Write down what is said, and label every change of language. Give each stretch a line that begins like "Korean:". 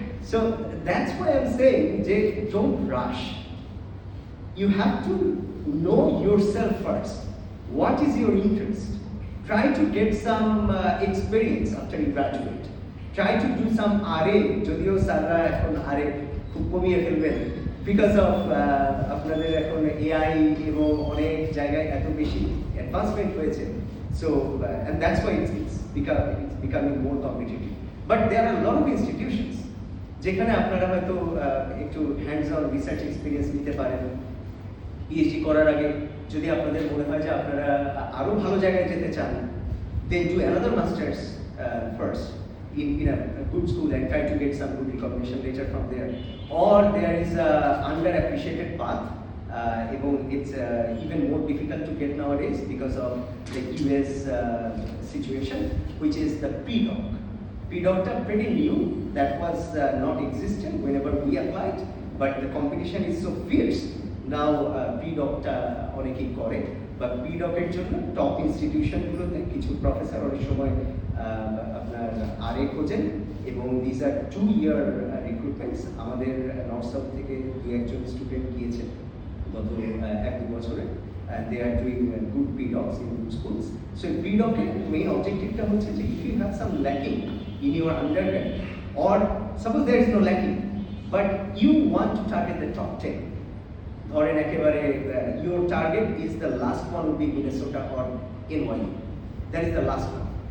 English: so that's why I am saying যে don't rush, you have to know yourself first, what is your interest, try to get some experience after you graduate, try to do some RA,
Bangla: যদিও স্যাররা এখন RA খুব কমিয়ে ফেলবেন because of আপনাদের এখন AI এবং অনেক জায়গায় এত বেশি অ্যাডভান্সমেন্ট হয়েছে।
English: So and that's why it's becoming more competitive. But there are a lot of institutions
Bangla: যেখানে আপনারা হয়তো একটু হ্যান্ডস অন রিসার্চ এক্সপিরিয়েন্স নিতে পারেন। পিএইচডি করার আগে যদি আপনাদের মনে হয় যে আপনারা আরো ভালো জায়গায় যেতে চান,
English: then do another masters first in a good school and try to get some good recognition later from there. Or there is a underappreciated path. এবং it's even more difficult to get nowadays because of the US situation, which is the pre-doc. Pre-docটা pretty new, that was not existent whenever we applied, but the competition is so fierce.
Bangla: Now pre-docটা অনেকেই করে, but pre-docের জন্য top ইনস্টিটিউশনগুলোতে কিছু professor অনেক সময় আপনার RA খোঁজেন, এবং
English: This are 2-year recruitments.
Bangla: আমাদের নর্থ সাউথ থেকে দু একজন স্টুডেন্ট গিয়েছেন গত 1-2 বছরে,
English: and they are doing good pre-docs in good schools. So pre-doc-এর main objective-টা হচ্ছে যে if you have some lacking in your undergrad, or suppose there is no lacking, but you want to target the top 10,
Bangla: ধরেন একেবারে
English: your target is the last one would be Minnesota or NYU, that is the last one.